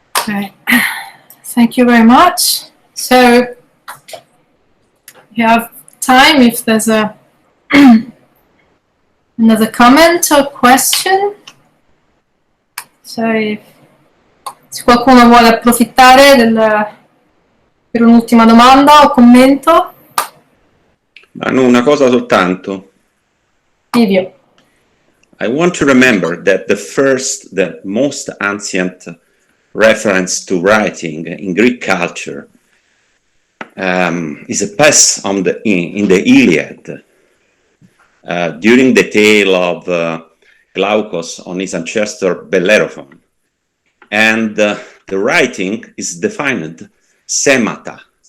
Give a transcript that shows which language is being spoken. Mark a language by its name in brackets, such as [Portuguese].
[English] Okay. Thank you very much. So, you have time if there's another comment or question. [Italian] Se qualcuno vuole approfittare per un'ultima domanda o commento. Manu, una cosa soltanto. Livio. [English] I want to remember that the most ancient reference to writing in Greek culture is a pass in the Iliad during the tale of Glaucus on his ancestor Bellerophon, and the writing is defined semata.